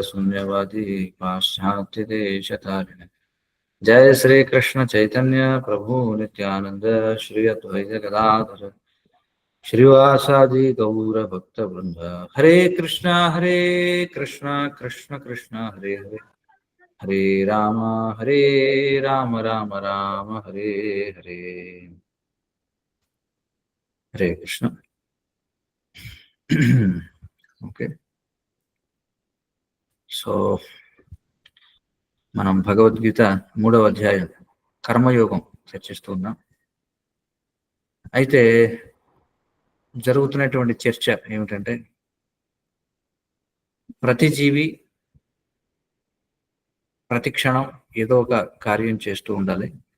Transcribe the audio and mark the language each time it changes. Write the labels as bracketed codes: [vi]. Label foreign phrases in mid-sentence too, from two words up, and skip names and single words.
[sa] Sunyavadi Paschatya Deshatarine Jai Sri Krishna Chaitanya Prabhu Nityananda Shri Advaita Gadadhara Shrivasadi Gaura Bhakta Vrinda Hare Krishna Krishna Krishna Hare Hare Hare Rama Rama Rama Hare Hare Hare Krishna. [te] Okay. సో మనం భగవద్గీత 3వ అధ్యాయం కర్మయోగం చర్చిస్తూ ఉన్నాం. అయితే జరుగుతున్నటువంటి చర్చ ఏమిటంటే ప్రతి జీవి ప్రతి క్షణం ఏదో ఒక కార్యం చేస్తూ ఉండాలి.